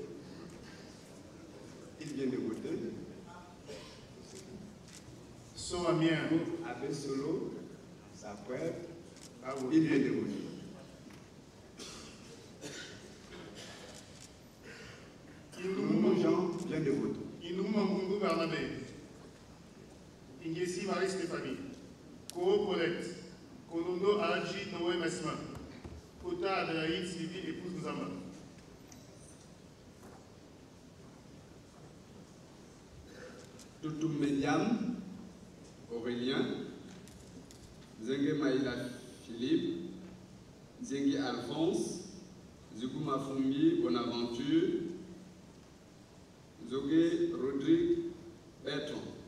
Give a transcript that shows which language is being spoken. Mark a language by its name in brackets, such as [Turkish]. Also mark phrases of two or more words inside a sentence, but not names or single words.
[French] Il vient de voter. So Amiens Abbé Solo, sa pote, a il vient voté. de voter. Nono Jean vient de voter. Inouma Mungu Barnabé. Ingesi Marie-Stéphanie. Ko Paulette. Konondo Aji Noé Massima. Kota Adelaïde Sylvie, épouse Nzamba. Toutou Mediam, Aurélien. Zengue Maïla Philippe. Zengue Alphonse. Zougouma Fumbi Bonaventure. Zogué Rodrigue Bertrand.